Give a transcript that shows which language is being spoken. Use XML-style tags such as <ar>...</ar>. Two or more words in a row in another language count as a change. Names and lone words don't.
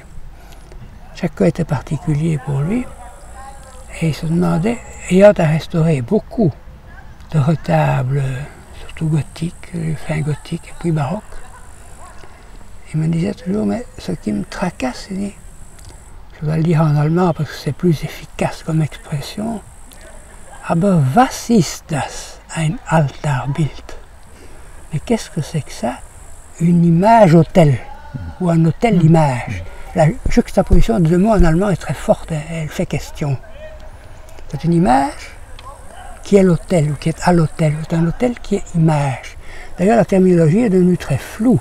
<fr>Chaque cas était particulier pour lui, et il se demandait, ayant à restaurer beaucoup de retables, surtout gothiques, fin gothiques et puis baroques, il me disait toujours, mais ce qui me tracasse, il dit, je vais le dire en allemand parce que c'est plus efficace comme expression,</fr> <de>aber was ist das, ein Altarbild?</de> <fr>Mais qu'est-ce que c'est que ça? Une image autel, ou un hôtel d'image. La juxtaposition de deux mots en allemand est très forte, elle fait question. C'est une image qui est l'hôtel, ou qui est à l'hôtel. C'est un hôtel qui est image. D'ailleurs, la terminologie est devenue très floue.</fr>